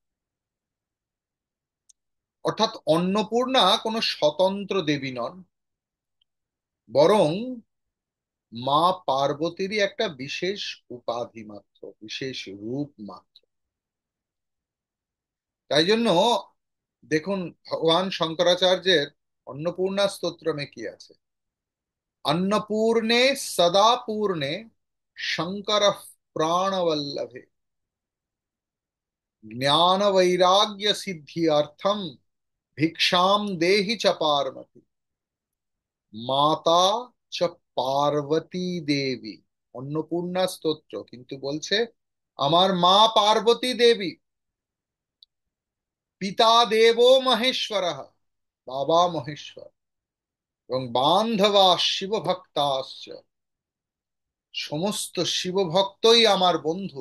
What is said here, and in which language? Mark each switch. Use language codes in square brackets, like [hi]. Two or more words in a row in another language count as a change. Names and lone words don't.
[bn] অর্থাৎ অন্নপূর্ণা কোনো স্বতন্ত্র দেবী নন, বরং মা পার্বতীরই একটা বিশেষ উপাধি মাত্র, বিশেষ রূপ মাত্র। তাই জন্য দেখুন, ভগবান শঙ্করাচার্যের অন্নপূর্ণা স্তোত্রমে কি আছে? [sa] अन्नपूर्णे सदा पूर्णे शंकर प्राणवल्लभे ज्ञान वैराग्य सिद्धि अर्थम भिक्षाम देहि च पार्वती माता च পার্বতী দেবী। [bn] অন্নপূর্ণা স্তোত্র কিন্তু বলছে আমার মা পার্বতী দেবী, [sa] পিতা দেবো মহেশ্বর, [bn] বাবা মহেশ্বর, এবং [sa] বান্ধবা শিব ভক্তাশ্চ, [bn] সমস্ত শিবভক্তই আমার বন্ধু।